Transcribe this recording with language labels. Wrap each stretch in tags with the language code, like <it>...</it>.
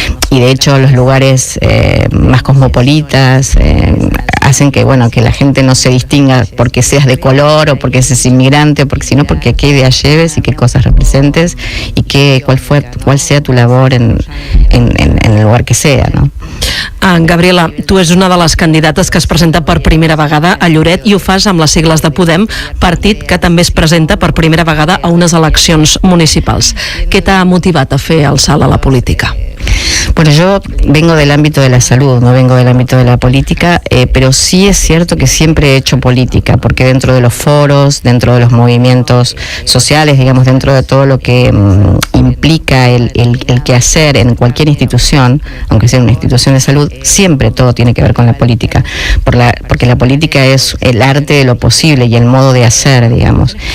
<es>Y de hecho los lugares más cosmopolitas hacen que, bueno, que la gente no se distinga porque seas de color o porque seas inmigrante, sino porque qué ideas lleves y qué cosas representes y cuál sea tu labor en el lugar que sea, ¿no?</es> <ca>Gabriela, tu és una de les candidates que es presenta per primera vegada a Lloret, i ho fas amb les sigles de Podem, partit que també es presenta per primera vegada a unes eleccions municipals. Què t'ha motivat a fer el salt a la política?</ca> <es>Bueno, yo vengo del ámbito de la salud, no vengo del ámbito de la política, pero sí es cierto que siempre he hecho política, porque dentro de los foros, dentro de los movimientos sociales, digamos, dentro de todo lo que implica el quehacer en cualquier institución, aunque sea una institución de salud, siempre todo tiene que ver con la política, porque la política es el arte de lo posible y el modo de hacer, digamos.</es>